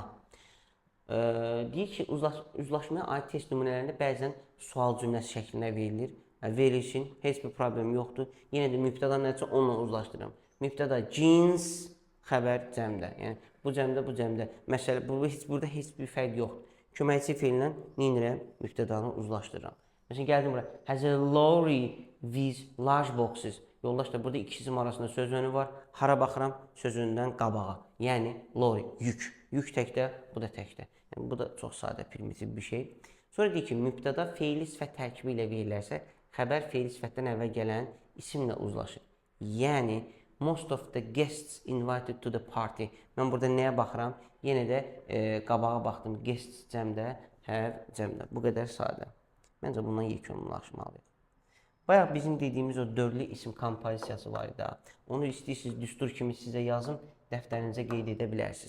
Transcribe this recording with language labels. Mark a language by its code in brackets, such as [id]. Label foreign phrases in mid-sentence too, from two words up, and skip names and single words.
[az] Deyir ki, uzlaşmaya aid test nümunələrində bəzən sual cümləsi şəklində verilir. Verilsin, heç bir problem yoxdur. Yenə də mübtəda nəticə onunla uzlaşdırıram. Mübtəda jeans, xəbər cəmdə. Yəni, bu cəmdə. Məsələ, burada heç bir fərq yoxdur. Köməkçi feillə neynirəm? Mübtədanı uzlaşdırıram. Məsələn, gəldim bura. [en] Has a lorry with large boxes. [az] Yoldaşlar, burada iki isim arasında söz önü var. Hara baxıram? Söz önündən qabağa. Yəni, lorry, yük. Yük təkdə, bu da təkdə. Yəni, bu da çox sadə, primitiv bir şey. Sonra deyir ki, mübtəda feili sifət tərkibi ilə verilərsə, xəbər feili sifətdən əvvəl gələn isimlə uzlaşır. Yəni, [en] most of the guests invited to the party. [az] Mən burada nəyə baxıram? Yenə də qabağa baxdım. Guests cəmdə, have cəmdə. Bu qədər sadə. Məncə bundan yekunlaşmalıyıq. Bayaq bizim dediyimiz o dörtlü isim kompozisiyası var idi. Onu istəyirsiniz, düstur kimi sizə yazın, dəftərinizə qeyd edə bilərsiniz.